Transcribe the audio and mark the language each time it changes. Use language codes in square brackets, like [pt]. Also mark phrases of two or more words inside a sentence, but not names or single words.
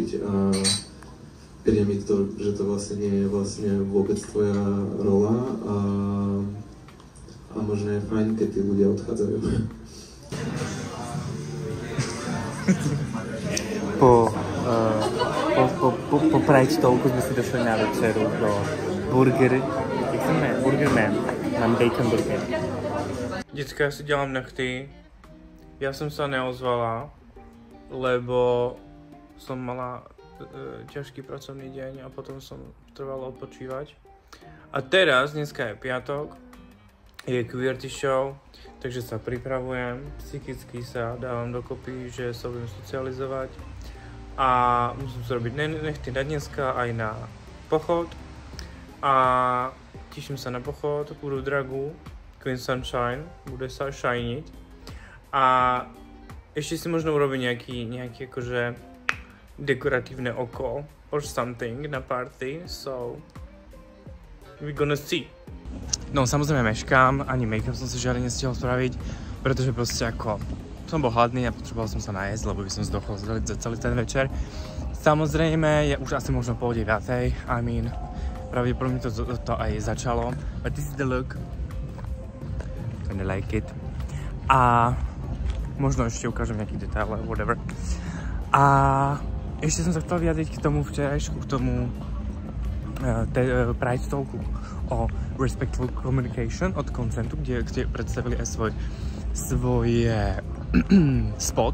[sk] A príde mi to, že to vlastne nie je vlastne vôbec tvoja rola a fajn, keď tí ľudia odchádzajú. Po Pride Talku sme si došli na večeru do Burger Man. Mám [en] bacon burger. [cs] Děcka, já si dělám nechty. Já jsem se neozvala, [sk] lebo som mala ťažký pracovný deň a potom som trvala odpočívať. A teraz, dneska je piatok, je QWERTY show, takže sa pripravujem, psychicky sa dávam dokopy, že sa budem socializovať a musím sa robiť nechty na dneska aj na pochod a teším sa na pochod, budú dragu, Queen Sunshine, bude sa shiniť a ešte si možno urobím nejaký akože dekoratívne oko [en] or something [sk] na party, [en] so we're gonna see. [sk] No samozrejme meškám, ani make-up som si žiadne nestihol spraviť, pretože proste ako som bol hladný a potreboval som sa najesť, lebo by som zdochol za celý ten večer. Samozrejme je už asi možno 8:30, [en] I mean, [sk] pravdepodobne to aj začalo, [en] but this is the look. Kinda like it. [sk] A možno ešte ukážem nejaký detail, whatever. A ešte som sa chcel vyjadriť k tomu včerajšku, k tomu Pride Talku o Respectful Communication od Consentu, kde predstavili aj svoj spot.